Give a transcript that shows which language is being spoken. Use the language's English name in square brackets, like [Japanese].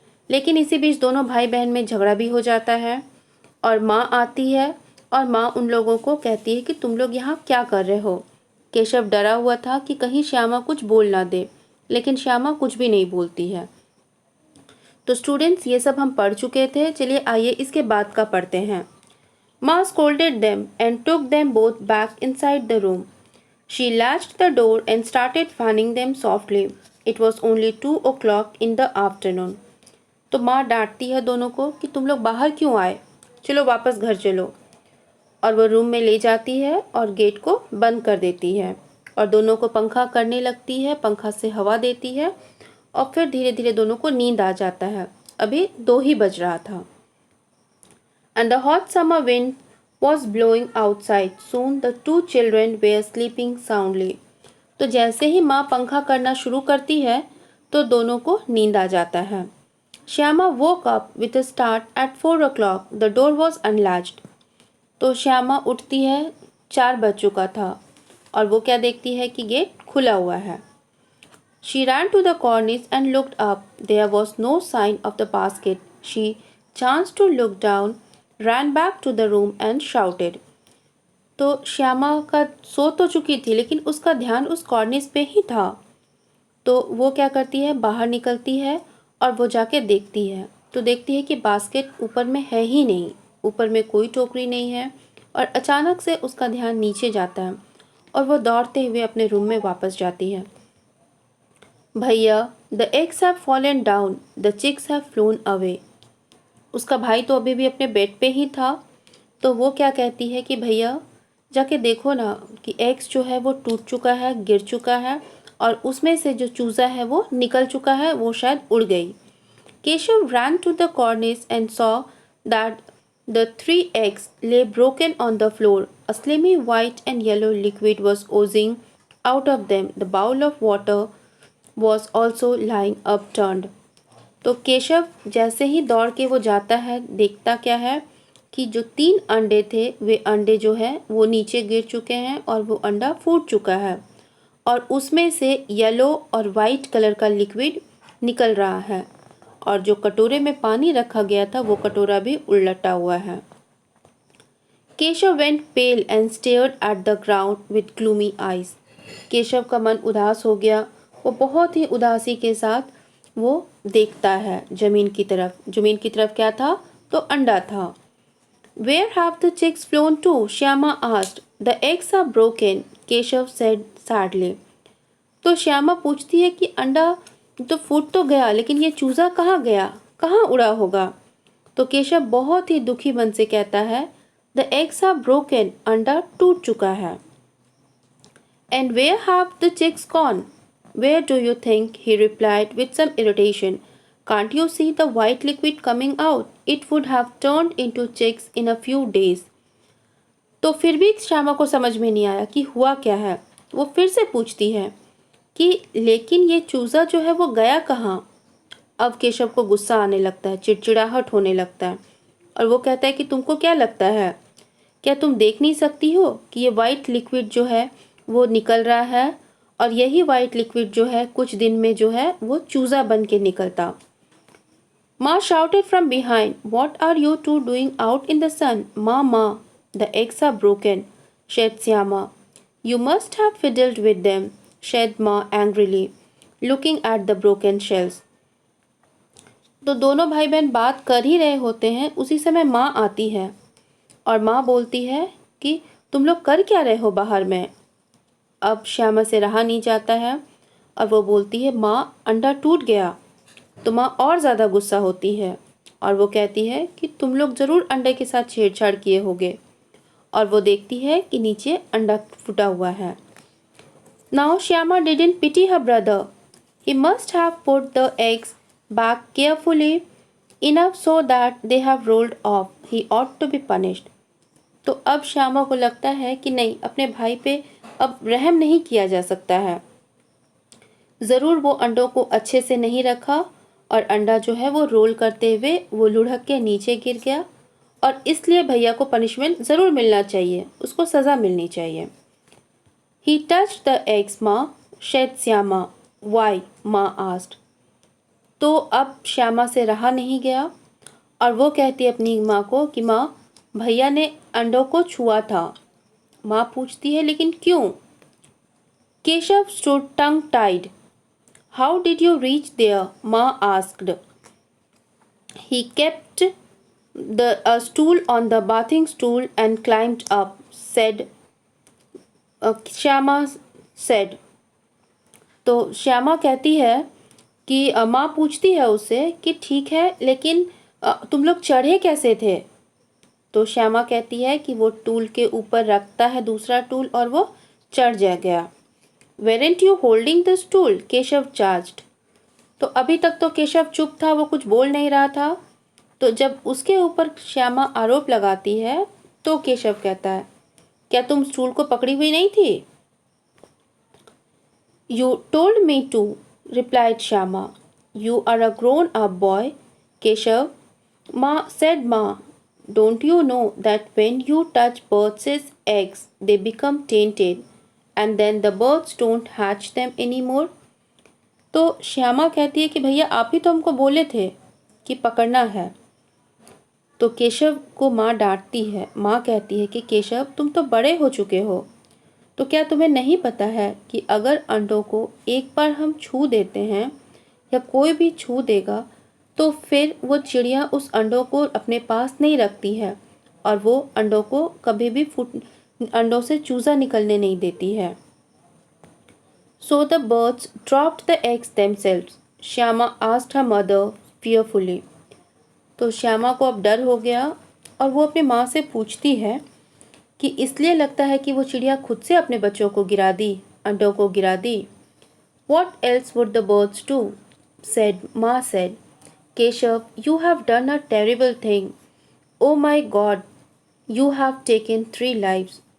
[Hindi] लेकिन इसी बीच दोनों भाई बहन में झगड़ा भी हो जाता है और माँ आती है और माँ उन लोगों को कहती है कि तुम लोग यहाँ क्या कर रहे हो। केशव डरा हुआ था कि कहीं श्यामा कुछ बोल ना दे, लेकिन श्यामा कुछ भी नहीं बोलती है। तो स्टूडेंट्स, ये सब हम पढ़ चुके थे। चलिए आइए इसके बाद का पढ़ते हैं। [English] Maa scolded them and took them both back inside the room. She latched the door and started fanning them softly. It was only 2 o'clock in the afternoon. [Hindi] तो माँ डांटती है दोनों को कि तुम लोग बाहर क्यों आए, चलो वापस घर चलो। और वो रूम में ले जाती है और गेट को बंद कर देती है और दोनों को पंखा करने लगती है, पंखा से हवा देती है और फिर धीरे धीरे दोनों को नींद आ जाता है। अभी 2 ही बज रहा था। [English] And the hot summer wind was blowing outside. Soon the two children were sleeping soundly. [Hindi] तो जैसे ही माँ पंखा करना शुरू करती है तो दोनों को नींद आ जाता है। [English] Shyama woke up with a start at 4 o'clock. The door was unlatched. [Hindi] तो श्यामा उठती है, 4 बज चुका था और वो क्या देखती है कि गेट खुला हुआ है। [English] She ran to the cornice and looked up. There was no sign of the basket. She chanced to look down, ran back to the room and shouted. [Hindi] तो श्यामा का सो तो चुकी थी लेकिन उसका ध्यान उस कॉर्निस पे ही था। तो वो क्या करती है, बाहर निकलती है और वो जाके देखती है। तो देखती है कि बास्केट ऊपर में है ही नहीं, ऊपर में कोई टोकरी नहीं है। और अचानक से उसका ध्यान नीचे जाता है और वो दौड़ते हुए अपने रूम में वापस जाती है। [English] भैया, the eggs have fallen down, the chicks have flown away. [Hindi] उसका भाई तो अभी भी अपने बेड पे ही था। तो वो क्या कहती है कि भैया जाके देखो ना कि एग्स जो है वो टूट चुका है, गिर चुका है और उसमें से जो चूज़ा है वो निकल चुका है, वो शायद उड़ गई। [English] Keshav ran to the cornice and saw that the 3 eggs lay broken on the floor. A slimy white and yellow liquid was oozing out of them. The bowl of water was also lying upturned. [Hindi] तो केशव जैसे ही दौड़ के वो जाता है, देखता क्या है कि जो 3 अंडे थे वे अंडे जो है वो नीचे गिर चुके हैं और वो अंडा फूट चुका है और उसमें से येलो और वाइट कलर का लिक्विड निकल रहा है और जो कटोरे में पानी रखा गया था वो कटोरा भी उलटा हुआ है। [English] Keshav went pale and stared at the ground with gloomy eyes. [Hindi] Keshav का मन उदास हो गया। वो बहुत ही उदासी के साथ वो देखता है जमीन की तरफ। जमीन की तरफ क्या था? तो अंडा था। [English] Where have the chicks flown to? Shyama asked. The eggs are broken, Keshav said sadly. [Hindi] तो श्यामा पूछती है कि अंडा तो फूट तो गया, लेकिन ये चूज़ा कहाँ गया, कहाँ उड़ा होगा? तो केशव बहुत ही दुखी मन से कहता है, [English] The eggs are broken, [Hindi] अंडा टूट चुका है। [English] And where have the chicks gone? Where do you think? He replied with some irritation. Can't you see the white liquid coming out? It would have turned into chicks in a few days. [Hindi] तो फिर भी श्यामा को समझ में नहीं आया कि हुआ क्या है। वो फिर से पूछती है कि लेकिन ये चूज़ा जो है वो गया कहाँ? अब केशव को गुस्सा आने लगता है, चिड़चिड़ाहट होने लगता है और वो कहता है कि तुमको क्या लगता है, क्या तुम देख नहीं सकती हो कि ये वाइट लिक्विड जो है वो निकल रहा है और यही वाइट लिक्विड जो है कुछ दिन में जो है वो चूज़ा बन के निकलता। [English] Ma shouted from behind, What are you two doing out in the sun? Ma, the eggs are broken, said Syama. You must have fiddled with them, said Ma angrily, looking at the broken shells. [Hindi] तो दोनों भाई बहन बात कर ही रहे होते हैं, उसी समय माँ आती है और माँ बोलती है कि तुम लोग कर क्या रहे हो बाहर में। अब श्यामा से रहा नहीं जाता है और वो बोलती है, माँ अंडा टूट गया। तो माँ और ज़्यादा गुस्सा होती है और वो कहती है कि तुम लोग ज़रूर अंडे के साथ छेड़छाड़ किए होगे और वो देखती है कि नीचे अंडा फूटा हुआ है। [English] Now Shyama didn't pity her brother, he must have put the eggs back carefully enough so that they have rolled off. He ought to be punished. [Hindi] तो अब श्यामा को लगता है कि नहीं, अपने भाई पे अब रहम नहीं किया जा सकता है। ज़रूर वो अंडों को अच्छे से नहीं रखा और अंडा जो है वो रोल करते हुए वो लुढ़क के नीचे गिर गया, और इसलिए भैया को पनिशमेंट ज़रूर मिलना चाहिए, उसको सज़ा मिलनी चाहिए। [English] He touched the eggs, Ma, said Shyama. Why? Ma asked. [Hindi] तो अब श्यामा से रहा नहीं गया और वो कहती है अपनी माँ को कि माँ, भैया ने अंडों को छुआ था। माँ पूछती है लेकिन क्यों? [English] Keshav stood tongue tied. How did you reach there? Ma asked. He kept a stool on the bathing stool and climbed up, said. [Hindi] Shyama [English] said. [Hindi] तो श्यामा कहती है कि माँ पूछती है उससे कि ठीक है, लेकिन तुम लोग चढ़े कैसे थे? तो श्यामा कहती है कि वो टूल के ऊपर रखता है दूसरा टूल और वो चढ़ जा गया। [English] Weren't you holding the stool? Keshav charged. [Hindi] तो अभी तक तो केशव चुप था, वो कुछ बोल नहीं रहा था। तो जब उसके ऊपर श्यामा आरोप लगाती है तो केशव कहता है, क्या तुम स्टूल को पकड़ी हुई नहीं थी? [English] You told me to, replied Shyama. You are a grown-up boy, Keshav. Ma said, Ma, don't you know that when you touch birds' eggs, they become tainted, and then the birds don't hatch them anymore? [Hindi] तो श्यामा कहती है कि भैया आप ही तो हमको बोले थे कि पकड़ना है। तो केशव को माँ डांटती है। माँ कहती है कि केशव, तुम तो बड़े हो चुके हो, तो क्या तुम्हें नहीं पता है कि अगर अंडों को एक बार हम छू देते हैं या कोई भी छू देगा तो फिर वो चिड़िया उस अंडों को अपने पास नहीं रखती है और वो अंडों को कभी भी अंडों से चूज़ा निकलने नहीं देती है। [English] So the birds dropped the eggs themselves. Shyama asked her mother fearfully. [Hindi] तो श्यामा को अब डर हो गया और वो अपनी माँ से पूछती है कि इसलिए लगता है कि वो चिड़िया खुद से अपने बच्चों को गिरा दी, अंडों को गिरा दी। [English] What else would the birds do? said Ma said. Keshav, you have done a terrible thing. Oh my God, you have taken 3 lives.